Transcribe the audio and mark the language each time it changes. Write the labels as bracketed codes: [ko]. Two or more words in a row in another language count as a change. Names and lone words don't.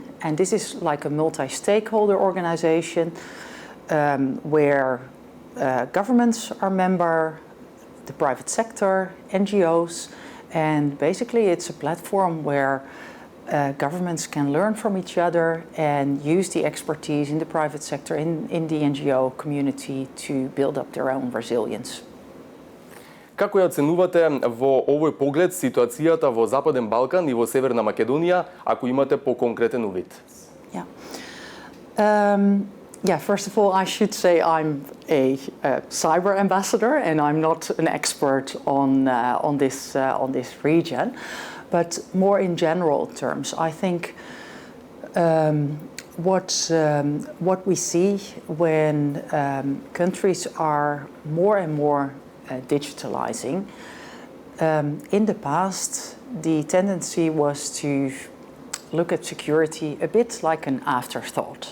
[en] And this is like a multi-stakeholder organization where governments are member, the private sector, NGOs, and basically it's a platform where governments can learn from each other and use the expertise in the private sector, in the NGO community, to build up their own resilience. [mk] Како ја оценувате во овој поглед ситуацијата во Западен Балкан и во Северна Македонија, ако имате по-конкретен увид? [en] Yeah, first of all, I should say I'm a cyber ambassador, and I'm not an expert on this region. But more in general terms, I think what we see when countries are more and more digitalizing, in the past, the tendency was to look at security a bit like an afterthought.